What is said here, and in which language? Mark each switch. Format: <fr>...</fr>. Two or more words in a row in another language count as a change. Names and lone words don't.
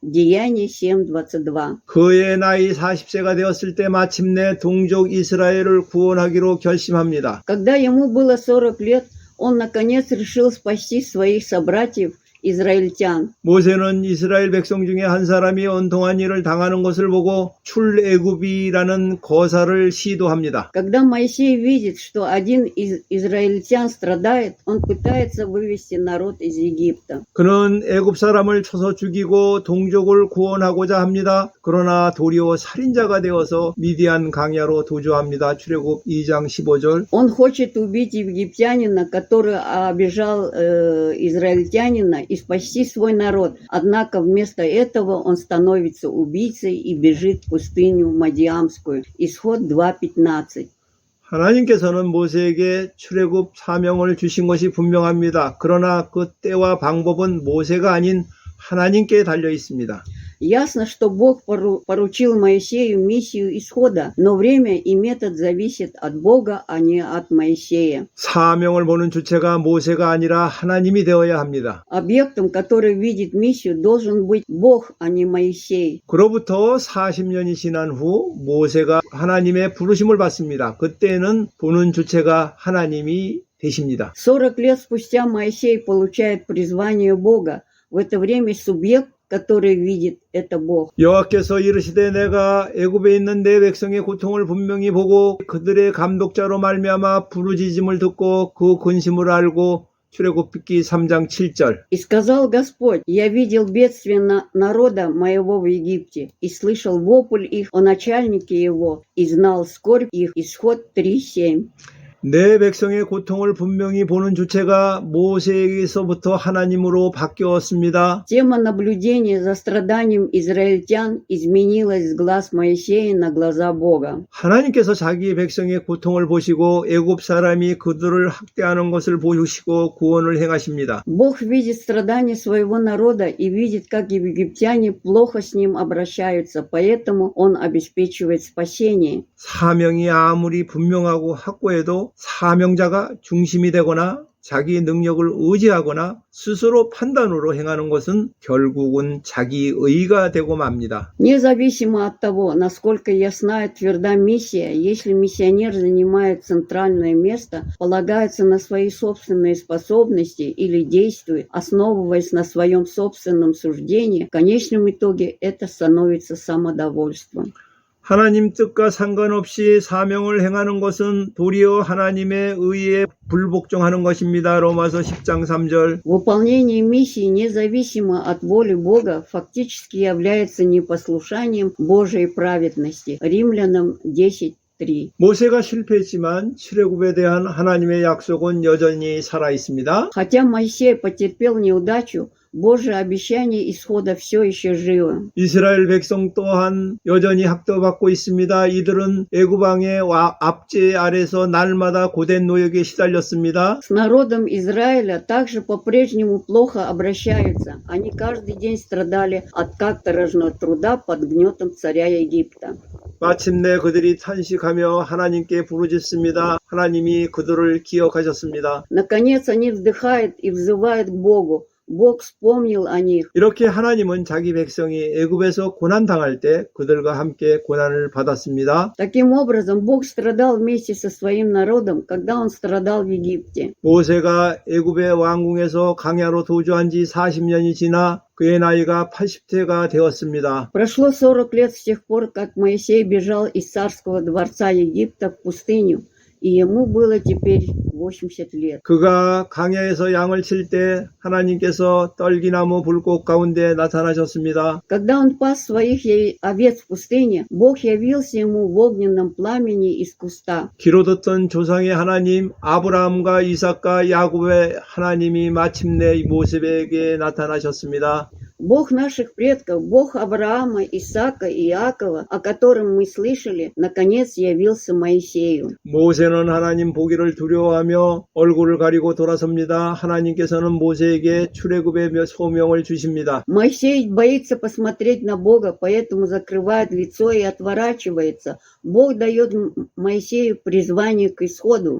<ru>Деяние 7:22.</ru> <ko>그의 나이 40세가 되었을 때 마침내 동족 이스라엘을 구원하기로 결심합니다.</ko> <ru>Когда ему было 40 лет, он наконец решил спасти своих собратьев израильтян.</ru> <ko>모세는 이스라엘 백성 중에 한 사람이 온통한 일을 당하는 것을 보고 출애굽이라는 거사를 시도합니다.</ko> <ru>Когда Моисей видит, что один из израильтян страдает, он пытается вывести народ из Египта.</ru> <ko>그는 애굽 사람을 쳐서 죽이고 동족을 구원하고자 합니다. 그러나 도리어 살인자가 되어서 미디안 강야로 도주합니다. 출애굽 2장 15절.</ko> <ru>Он хочет убить египтянина, который обижал израильтянина, и спасти свой народ. Однако вместо этого он становится убийцей и бежит в пустыню Мадиамскую. Исход 2:15.</ru> <ko>하나님께서는 모세에게 출애굽 사명을 주신 것이 분명합니다. 그러나 그 때와 방법은 모세가 아닌 하나님께 달려 있습니다.</ko> <ru>Ясно, что Бог поручил Моисею миссию исхода, но время и метод зависят от Бога, а не от Моисея.</ru> <ko>사명을 보는 주체가 모세가 아니라 하나님이 되어야 합니다.</ko> <ru>Объектом, который видит миссию, должен быть Бог, а не Моисей.</ru> <ko>그로부터 40년이 지난 후 모세가 하나님의 부르심을 받습니다. 그때는 보는 주체가 하나님이 되십니다.</ko> <ru>40 лет спустя Моисей получает призвание Бога. В это время субъект, который видит, это Бог.</ru> <ko>여호와께서 이르시되 내가 애굽에 있는 내 백성의 고통을 분명히 보고 그들의 감독자로 말미암아 부르짖음을 듣고 그 근심을 알고 출애굽기 3장 7절.</ko> <ru>И сказал Господь: «Я видел бедствие народа моего в Египте, и слышал вопль их о начальнике его, и знал скорбь их». Исход 3:7.</ru> <ko>내 백성의 고통을 분명히 보는 주체가 모세에게서부터 하나님으로 바뀌었습니다.</ko> <ru>Тема наблюдения за страданием израильтян изменилась с глаз Моисея на глаза Бога.</ru> <ko>하나님께서 자기 백성의 고통을 보시고 애굽 사람이 그들을 학대하는 것을 보시고 구원을 행하십니다.</ko> <ru>Бог видит страдания своего народа и видит, как египтяне плохо с ним обращаются, поэтому Он обеспечивает спасение.</ru> <ko>사명이 아무리 분명하고 확고해도 사명자가 중심이 되거나 자기 능력을 의지하거나 스스로 판단으로 행하는 것은 결국은 자기 의가 되고 맙니다.</ko> <ru>Независимо от того, насколько ясна и тверда миссия, если миссионер занимает центральное место, полагается на свои собственные способности или действует, основываясь на своем собственном суждении, в конечном итоге это становится самодовольством.</ru> <ko>하나님 뜻과 상관없이 사명을 행하는 것은 도리어 하나님의 의에 불복종하는 것입니다. 로마서 10장 3절.</ko> <ru>Выполнение миссии, независимо от воли Бога, фактически является непослушанием Божьей праведности. Римлянам 10:3.</ru> <ko>모세가 실패했지만 출애굽에 대한 하나님의 약속은 여전히 살아 있습니다.</ko> <ru>Хотя Моисей потерпел неудачу, Божье обещание исхода все еще живо.</ru> <ko>이스라엘 백성 또한 여전히 학대받고 있습니다. 이들은 애굽 왕의 압제 아래서 날마다 고된 노역에 시달렸습니다.</ko> <ru>С народом Израиля также по-прежнему плохо обращаются. Они каждый день страдали от каторжного труда под гнетом царя Египта.</ru> <ko>마침내 그들이 탄식하며 하나님께 부르짖습니다. 하나님이 그들을 기억하셨습니다.</ko> <ru>Наконец они вздыхают и взывают к Богу. Бог вспомнил о них.</ru> <ko>이렇게 하나님은 자기 백성이 애굽에서 고난 당할 때 그들과 함께 고난을 받았습니다.</ko> <ru>Таким образом, Бог страдал вместе со своим народом, когда Он страдал в Египте.</ru> <ko>모세가 애굽의 왕궁에서 광야로 도주한 지 40년이 지나 그의 나이가 80세가 되었습니다.</ko> <ru>Прошло 40 лет с тех пор, как Моисей бежал из царского дворца Египта в пустыню, и ему было теперь 80 лет.</ru> <ko>그가 광야에서 양을 칠 때 하나님께서 떨기나무 불꽃 가운데 나타나셨습니다.</ko> <ru>Когда он пас своих овец в пустыне, Бог явился ему в огненном пламени из куста.</ru> <ko>귀로 듣던 조상의 하나님 아브라함과 이삭과 야곱의 하나님이 마침내 모세에게 나타나셨습니다.</ko> <ru>Бог наших предков, Бог Авраама, Исаака и Иакова, о котором мы слышали, наконец явился Моисею.</ru> <ko>모세는 하나님 보기를 두려워하며 얼굴을 가리고 돌아섭니다. 하나님께서는 모세에게 출애굽의 소명을 주십니다.</ko> <ru>Моисей боится посмотреть на Бога, поэтому закрывает лицо и отворачивается. Бог дает Моисею призвание к исходу.</ru>